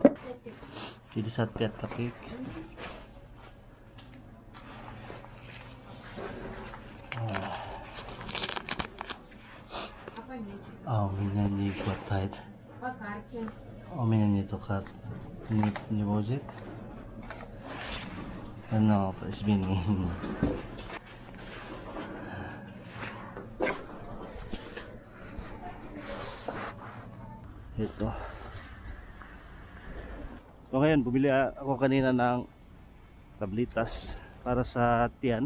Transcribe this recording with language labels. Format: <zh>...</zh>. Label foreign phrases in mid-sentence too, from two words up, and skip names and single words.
<ru>55 копеек. У меня не хватает. По карте. У меня нету карты. Не будет? No, извини.</ru> <tl>Ito. So ngayon, bumili ako kanina ng tablitas para sa tiyan.</tl>